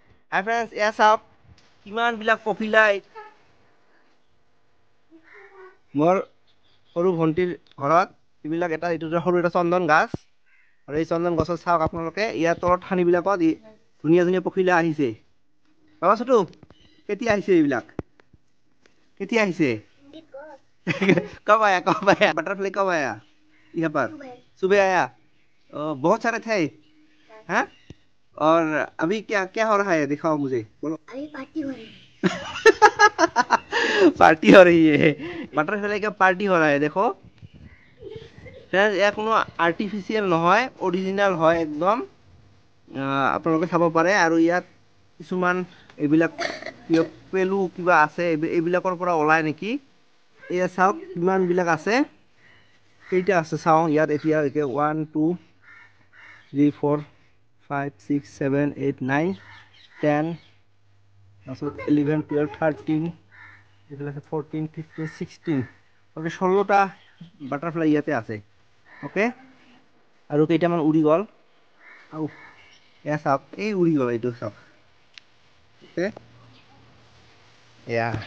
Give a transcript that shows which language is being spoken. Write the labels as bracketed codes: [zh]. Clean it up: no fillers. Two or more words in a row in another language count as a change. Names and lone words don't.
[as] হাই ফ্ৰেণ্ডছ, এয়া চাওক কিমানবিলাক পখিলা মোৰ সৰু ভণ্টিৰ ঘৰত এইবিলাক এইটো সৰু এটা চন্দন গাছ আৰু এই চন্দন গছত চাওক আপোনালোকে ইয়াৰ তলত ঠানিবিলাকত ধুনীয়া ধুনীয়া পখিলা আহিছে। বাবা ছোটু কেতিয়া আহিছে এইবিলাক কেতিয়া আহিছে [hi] कब आया बटरफ्लाई कब आया यहाँ पर सुबह आया बहुत सारे थे हैं और अभी क्या क्या हो रहा है दिखाओ मुझे बोलो अभी पार्टी हो रही है पार्टी हो रही है बटरफ्लाई का पार्टी हो रहा है देखो [as] ইয়াৰ কোনো আৰ্টিফিচিয়েল নহয় অৰিজিনেল হয় একদম আপোনালোকে চাব পাৰে আৰু ইয়াত কিছুমান এইবিলাক পেলু কিবা আছে এইবিলাকৰ পৰা ওলাই নেকি এয়া চাওক কিমানবিলাক আছে কেইটা আছে চাওঁ ইয়াত এতিয়া 1 2 3 4 5 6 7 8 9 10 তাৰপিছত 11 12 13 এইবিলাক 14 15 16 ওকে 16টা বাটাৰফ্লাই ইয়াতে আছে ওকে আৰু কেইটামান উৰি গ'ল আৰু এয়া চাওক এই উৰি গ'ল এইটো চাওক ওকে এয়া